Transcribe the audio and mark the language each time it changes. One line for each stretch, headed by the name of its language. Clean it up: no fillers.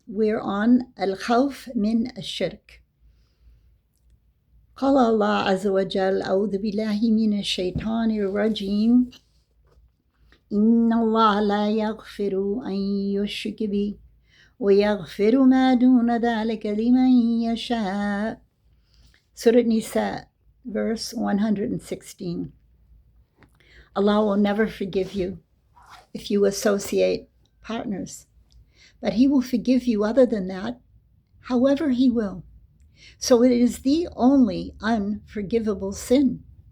English: We're on Al-Khawf min Shirk.
Arabic: قال الله عز وجل أعوذ بالله من الشيطان الرجيم إن الله لا يغفر أن يشرك به ويغفر ما دون ذلك لمن يشاء.
English: Surah Nisa, verse 116. Allah will never forgive you if you associate partners, but He will forgive you other than that, however He will. So it is the only unforgivable sin.